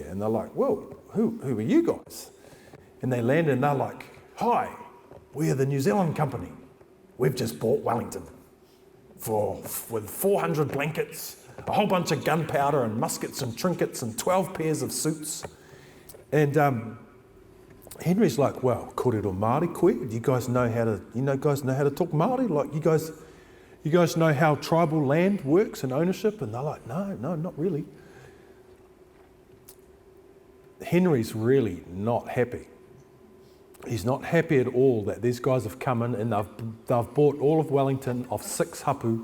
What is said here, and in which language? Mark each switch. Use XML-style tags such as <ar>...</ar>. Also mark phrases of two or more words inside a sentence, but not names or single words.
<en>And they're like, whoa, who are you guys? And they land and they're like, hi, we are the New Zealand company. We've just bought Wellington with 400 blankets, a whole bunch of gunpowder and muskets and trinkets and 12 pairs of suits. And Henry's like, well,</en> <mi>kōrero Māori koe?</mi> <en>Do you guys know how to talk Māori? Like, you guys know how tribal land works and ownership? And they're like, no, not really. Henry's really not happy. He's not happy at all that these guys have come in and they've bought all of Wellington of 6 hapu.</en>